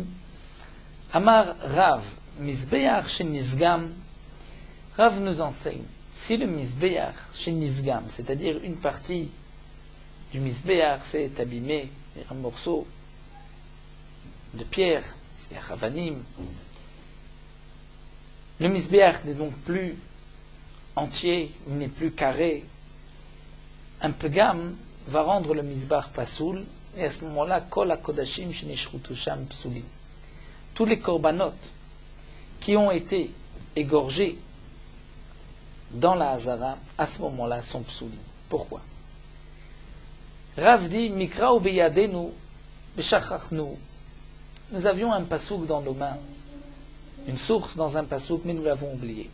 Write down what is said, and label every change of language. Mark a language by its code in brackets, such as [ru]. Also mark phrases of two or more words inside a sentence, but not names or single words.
[he] אמר רב, מזבח שנפגם, [fr] Rav nous enseigne, si le [he] מזבח שנפגם, [fr] c'est-à-dire une partie du Mizbeach s'est abîmé, un morceau de pierre, c'est Ravanim, le Mizbeach n'est donc plus entier, il n'est plus carré. Un pegam va rendre le Mizbeach pasoul, et à ce moment-là, [he] כל הקדשים שנשחטו שם פסולים. [fr] Tous les korbanot qui ont été égorgés dans la Hazara, à ce moment-là, sont psulim. Pourquoi? Rav dit, [he] מקרא הוא בידינו ושכחנו. [fr] Nous avions un pasouk dans nos mains, une source dans un pasouk, mais nous l'avons oublié.